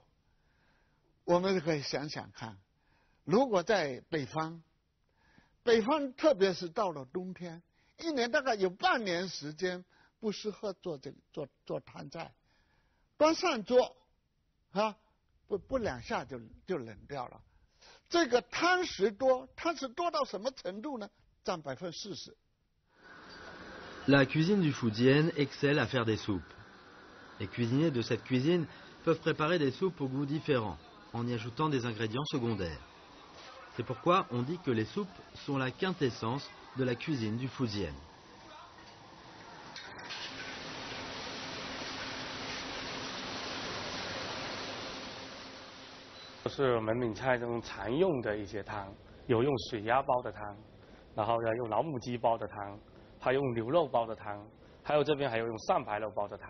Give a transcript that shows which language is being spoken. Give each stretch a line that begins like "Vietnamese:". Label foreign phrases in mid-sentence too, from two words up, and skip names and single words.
Chinese: 我们可以想想看，如果在北方，特别是到了冬天，一年大概有半年时间不适合做汤菜，端上桌，不2下就冷掉了。这个汤食多到什么程度呢？占40%。
French: La cuisine du Fujian excelle à faire des soupes. Les cuisiniers de cette cuisine peuvent préparer des soupes aux goûts différents, en y ajoutant des ingrédients secondaires. C'est pourquoi on dit que les soupes sont la quintessence de la cuisine du Fujian.
Chinese: 是我们闽菜中常用的一些汤，有用水鸭煲的汤，然后呢用老母鸡煲的汤，还有用牛肉煲的汤，还有这边还有用上白肉煲的汤。